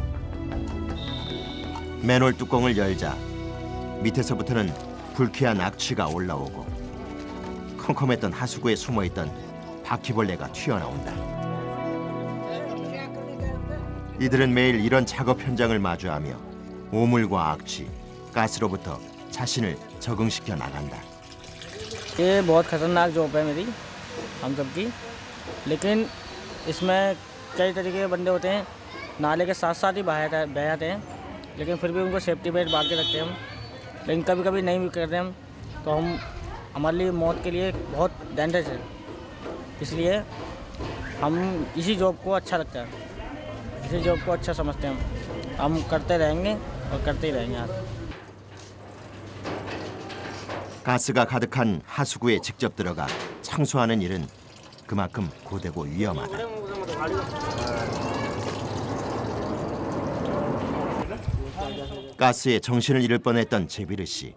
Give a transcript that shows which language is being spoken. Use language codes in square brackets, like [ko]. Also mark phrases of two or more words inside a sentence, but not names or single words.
[ko] 맨홀 뚜껑을 열자 밑에서부터는 불쾌한 악취가 올라오고 컴컴했던 하수구에 숨어있던 바퀴벌레가 튀어나온다. 이들은 매일 이런 작업 현장을 마주하며 오물과 악취, 가스로부터 자신을 적응시켜 나간다. [hi] ये बहुत खतरनाक जॉब है मेरी, हम सबकी। लेकिन इसमें कई तरीके के बंदे होते हैं, नाले के साथ साथ ही बह जाते हैं, लेकिन फिर भी उनको [en] safety belt [hi] बांध के रखते हैं हम। लेकिन कभी कभी नहीं भी करते हम तो हमारे लिए मौत के लिए बहुत डेंजरस है। इसलिए हम इसी जॉब को अच्छा लगता है, इसी जॉब को अच्छा समझते हैं। हम करते रहेंगे और करते ही रहेंगे। [ko] 가스가 가득한 하수구에 직접 들어가 청소하는 일은 그만큼 고되고 위험하다. 가스에 정신을 잃을 뻔했던 제비르 씨.